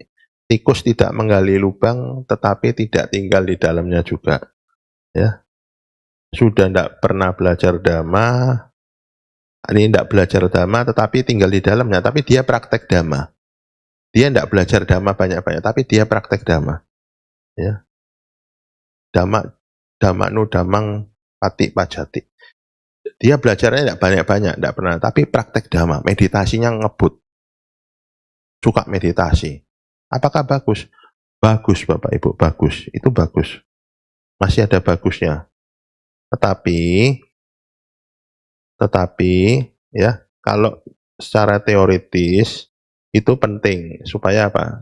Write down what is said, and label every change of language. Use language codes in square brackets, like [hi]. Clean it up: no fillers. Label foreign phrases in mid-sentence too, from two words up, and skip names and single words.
[id] Tikus tidak menggali lubang tetapi tidak tinggal di dalamnya juga. Ya. Sudah tidak pernah belajar dhamma, ini tidak belajar dhamma tetapi tinggal di dalamnya, tapi dia praktek dhamma. Dia tidak belajar dhamma banyak-banyak, tapi dia praktek dhamma. Ya. [pi] Dhamma nu dhammang pati pajati. [id] Dia belajarnya tidak banyak-banyak, tidak pernah, tapi praktek dhamma, meditasinya ngebut. Suka meditasi. Apakah bagus? Bagus Bapak Ibu, bagus. Itu bagus. Masih ada bagusnya. Tetapi ya, kalau secara teoritis itu penting supaya apa?